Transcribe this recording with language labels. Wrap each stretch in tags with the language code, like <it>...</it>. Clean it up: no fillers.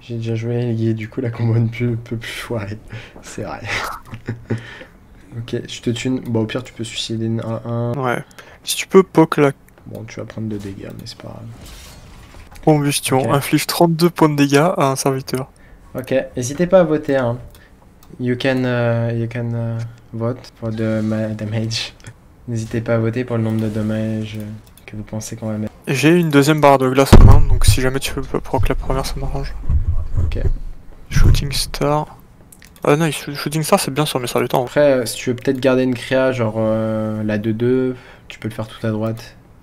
<fr>J'ai déjà joué et du coup la combo ne peut plus foirer. C'est vrai. Ok, je te tue. Bon, au pire, tu peux suicider un 1. Ouais. Si tu peux poke la... Bon, tu vas prendre 2 dégâts, mais c'est pas grave. Combustion, Ok. inflige 32 points de dégâts à un serviteur. Ok, n'hésitez pas à voter. Hein.</fr> <en>You can vote for the damage.</en> <fr>N'hésitez pas à voter pour le nombre de dommages que vous pensez qu'on va mettre. J'ai une deuxième barre de glace en main, donc si jamais tu veux proc la première, ça m'arrange. Ok.</fr> <en>Shooting Star.</en> <fr>Ah non, Shooting Star c'est bien sur mes serviteurs. Après, si tu veux peut-être garder une créa, genre la 2-2, tu peux le faire tout à droite.</fr>